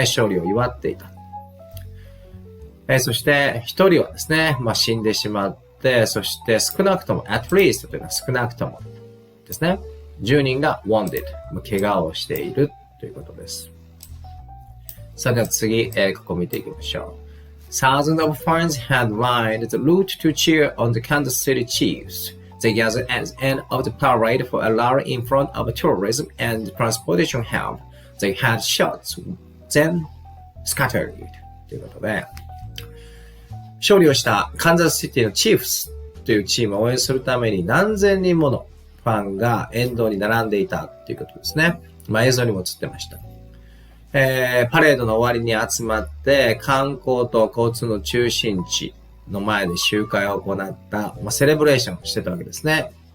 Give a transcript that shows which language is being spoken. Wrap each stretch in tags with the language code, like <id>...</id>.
<ja>勝利を祝っていた。そして、一人はですね、死んでしまって、そして少なくとも</ja> <en>at least</en> <ja>というのは少なくともですね。 10人が wounded 怪我をしているということです。さあでは次、ここ見ていきましょう。</ja> <en>Thousands of fans had lined the route to cheer on the Kansas City Chiefs. They gathered at the end of the parade for a rally in front of a tourism and transportation hub. They had shots, then scattered.</en> <ja>ということで、勝利をしたカンザスシティのチーフスというチームを応援するために何千人ものファンが沿道に並んでいたということですね。映像にも映ってました。パレードの終わりに集まって観光と交通の中心地の前で集会を行った、セレブレーションをしてたわけですね。</ja>